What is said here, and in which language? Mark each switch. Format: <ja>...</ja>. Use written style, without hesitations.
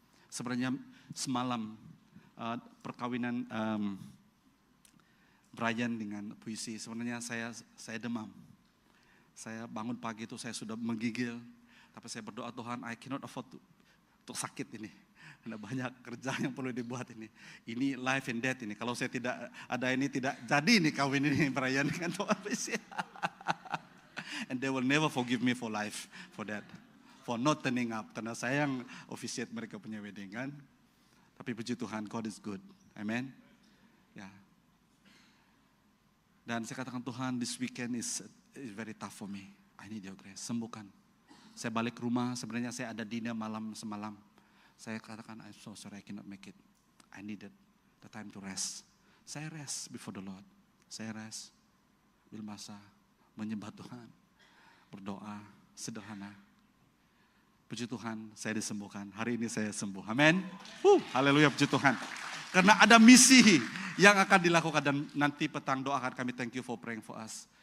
<ms>Sebenarnya semalam perkawinan Brian dengan puisi, sebenarnya saya demam. Saya bangun pagi itu saya sudah menggigil, tapi saya berdoa Tuhan,</ms> <en>I cannot afford</en> <ms>untuk sakit ini. Ada banyak kerja yang perlu dibuat ini. Ini</ms> <en>life and death</en> <ms>ini. Kalau saya tidak ada ini tidak jadi ini kawin ini Brian dengan Tuhan.</ms> <en>And they will never forgive me for life for that, for not turning up.</en> <ms>Karena saya yang officiate mereka punya wedding kan. Tapi puji Tuhan,</ms> <en>God is good.</en> <ms>Amen. Ya. Dan saya katakan Tuhan,</ms> <en>this weekend is very tough for me. I need your grace.</en> <ms>Sembuhkan. Saya balik rumah, sebenarnya saya ada dinner semalam. Saya katakan,</ms> <en>I'm so sorry I cannot make it. I needed the time to rest.</en> <ms>Saya</ms> <en>rest before the Lord. Saya rest.</en> <ms>Bil masa menyembah Tuhan. Berdoa sederhana. Puji Tuhan, saya disembuhkan. Hari ini saya sembuh. Amin. Haleluya, puji Tuhan. Karena ada misi yang akan dilakukan dan nanti petang doakan kami</ms> <en>thank you for praying for us.</en>